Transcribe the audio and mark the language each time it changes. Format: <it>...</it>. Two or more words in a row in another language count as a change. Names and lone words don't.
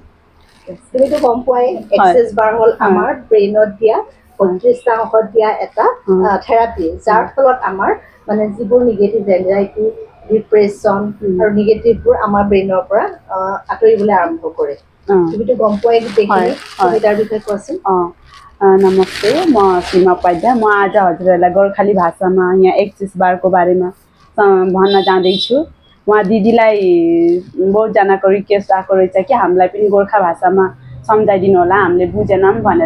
<as>তুমিতো গম পোৱাই এক্সেছ বাৰ হ'ল আমাৰ ব্ৰেইনত দিয়া ৩৫টা অংশত দিয়া এটা থেৰাপি, যাৰ ফলত আমাৰ মানে যিবোৰ</as> <en>negative anxiety,</en> <as>ডিপ্ৰেশ্যন আৰু নিগেটিভবোৰ আমাৰ ব্ৰেইনৰ পৰা আঁতৰিবলৈ আৰম্ভ কৰে। তুমিতো গম পোৱাই গোটেইখিনি, তুমি তাৰ বিষয়ে কোৱাচোन।</as> <ne>नमस्ते, म सीमा उपाध्याय। म आज हजुरहरूलाई गोर्खाली भाषामा यहाँ एक्सेस बारको बारेमा भन्न जाँदैछु। उहाँ दिदीलाई बहुतजनाको रिक्वेस्ट आएको रहेछ कि हामीलाई पनि गोर्खा भाषामा सम्झाइदिनु होला, हामीले बुझेनौँ भनेर।</ne>